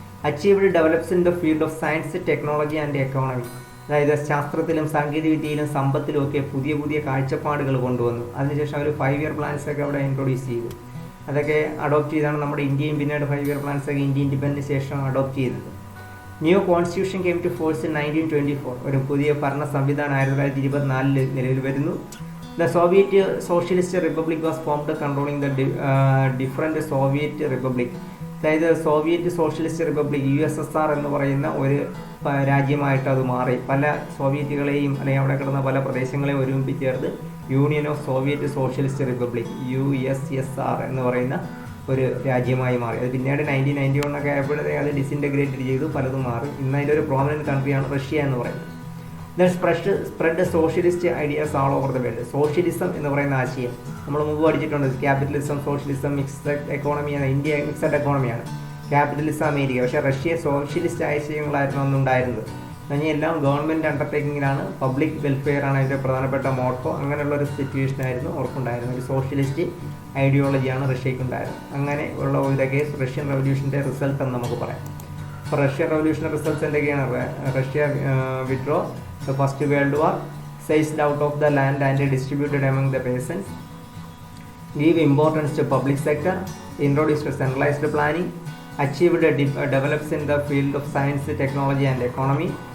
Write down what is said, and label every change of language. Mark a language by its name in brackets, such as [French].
[English] achieved develops in the field of science, technology and economy, [Malayalam] അതായത് ശാസ്ത്രത്തിലും സാങ്കേതികവിദ്യയിലും സമ്പത്തിലും ഒക്കെ പുതിയ പുതിയ കാഴ്ചപ്പാടുകൾ കൊണ്ടുവന്നു. അതിനുശേഷം അവർ 5 ഇയർ പ്ലാൻസ് ഒക്കെ അവിടെ ഇൻട്രൊഡ്യൂസ് ചെയ്തു. അതൊക്കെ അഡോപ്റ്റ് ചെയ്താണ് നമ്മുടെ ഇന്ത്യയും പിന്നീട് 5 ഇയർ പ്ലാൻസ് ഒക്കെ ഇന്ത്യ ഇൻഡിപെൻഡൻസ് ശേഷം അഡോപ്റ്റ് ചെയ്തത്. [English] new constitution came to force in 1924, [Malayalam] ഒരു പുതിയ ഭരണ സംവിധാനം 1924 നിലവിൽ വരുന്നു. [English] The Soviet Socialist Republic was formed controlling the different Soviet Republic. [Malayalam] അതായത് സോവിയറ്റ് സോഷ്യലിസ്റ്റ് റിപ്പബ്ലിക് USSR എന്ന് പറയുന്ന ഒരു രാജ്യമായിട്ട് അത് മാറി. പല സോവിയറ്റുകളെയും അല്ലെങ്കിൽ അവിടെ കിടന്ന പല പ്രദേശങ്ങളെയും ഒരുമിപ്പിച്ച് ചേർത്ത് union of Soviet socialist republic USSR എന്ന് പറയുന്ന ഒരു രാജ്യമായി മാറി. അത് പിന്നീട് 1991 ഒക്കെ ആയപ്പോഴത്തേ അത് ഡിസിൻറ്റഗ്രേറ്റഡ് ചെയ്തു, പലതും മാറി. ഇന്ന് അതിൻ്റെ ഒരു പ്രോമിനൻറ്റ് കൺട്രിയാണ് റഷ്യ എന്ന് പറയുന്നത്. [English] Then spread socialist ideas all over the world. [Malayalam] Socialism എന്ന് പറയുന്ന ആശയം നമ്മൾ മുമ്പ് പഠിച്ചിട്ടുണ്ട്. Capitalism, socialism, mixed എക്കോണമിയാണ്. India mixed എക്കോണമിയാണ്, capitalism America. പക്ഷേ റഷ്യ സോഷ്യലിസ്റ്റ് ആശയങ്ങളായിരുന്നു അന്നുണ്ടായിരുന്നത്. കഴിഞ്ഞ എല്ലാം ഗവൺമെൻറ് അണ്ടർടേക്കിങ്ങിലാണ്, പബ്ലിക് വെൽഫെയർ ആണ് അതിൻ്റെ പ്രധാനപ്പെട്ട മോട്ടോ. അങ്ങനെയുള്ളൊരു സിറ്റുവേഷനായിരുന്നു അവർക്കുണ്ടായിരുന്നത്. ഒരു സോഷ്യലിസ്റ്റ് ഐഡിയോളജിയാണ് റഷ്യക്കുണ്ടായിരുന്നത്. അങ്ങനെ ഉള്ള ഇതൊക്കെ റഷ്യൻ റവല്യൂഷൻ്റെ റിസൾട്ട് എന്ന് നമുക്ക് പറയാം. അപ്പോൾ റഷ്യൻ റവല്യൂഷൻ്റെ റിസൾട്ട്സ് എന്തൊക്കെയാണ്? [English] Russia withdraw the First World War, seized out of the land and distributed among the peasants, give importance to public sector, introduced centralized planning, achieved develops in the field of science, technology and economy.